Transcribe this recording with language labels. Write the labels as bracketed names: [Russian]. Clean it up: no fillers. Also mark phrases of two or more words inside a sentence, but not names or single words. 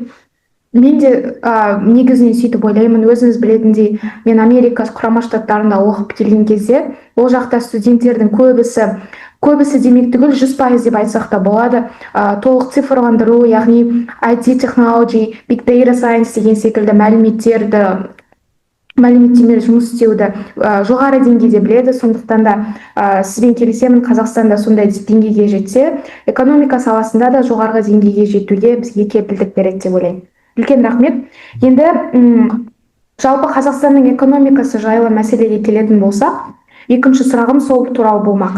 [Kazakh] Мен де негізінен сөйтіп ойлаймын, өзіңіз білетіндей, мен Америка құрама штаттарында оқып келген кезде, ол жақта студенттердің көбісі демек түгіл 100% деп айтсақ та болады, толық цифрландыру, яғни IT технология, [English] big data science [Kazakh] деген секілді мәліметтемелер жұмыс істеуді жоғары деңгейде біледі. Сондықтан да сізбен келісемін, Қазақстанда сондай деңгейге жетсе, экономика саласында да жоғарғы деңгейге жетуге бізге кепілдік береді деп ойлаймын. Үлкен рахмет. Енді жалпы Қазақстанның экономикасы жайлы мәселеге келетін болсақ, екінші сұрағым сол туралы болмақ.